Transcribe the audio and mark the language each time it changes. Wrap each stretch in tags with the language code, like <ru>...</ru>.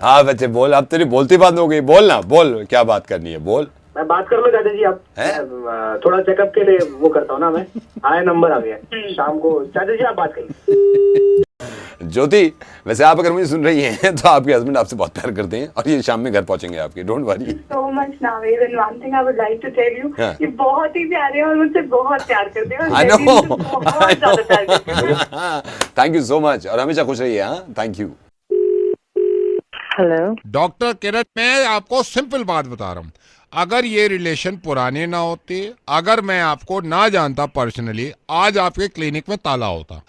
<hi>हाँ बच्चे बोल, अब तेरी बोलती बंद हो गई, बोल ना, बोल क्या बात करनी है, बोल। मैं बात कर लो चाचा जी, अब थोड़ा चेकअप के लिए वो करता हूँ ना मैं। आया नंबर आ गया शाम को, चाचा जी आप बात करिए। ज्योति, वैसे आप अगर मुझे सुन रही हैं तो आपके हस्बैंड आपसे बहुत प्यार करते हैं और ये शाम में घर पहुंचेंगे आपके,</hi> <en>Don't worry. So much, Naveed, and one thing I would like to tell you,</en> <hi>हाँ। ये बहुत ही प्यारे हैं और मुझसे बहुत प्यार करते हैं और</hi> <en>I</en> <hi>मैं भी</hi> <en>know,</en> <hi>इनको बहुत ज्यादा प्यार करती हूँ।</hi> <en>thank you so much</en> <hi>और हमेशा खुश रहिए। हाँ, थैंक यू। हेलो डॉक्टर किरण, मैं आपको सिंपल बात बता रहा हूँ, अगर ये रिलेशन पुराने ना होते, अगर मैं आपको ना जानता पर्सनली, आज आपके क्लिनिक में ताला होता।</hi>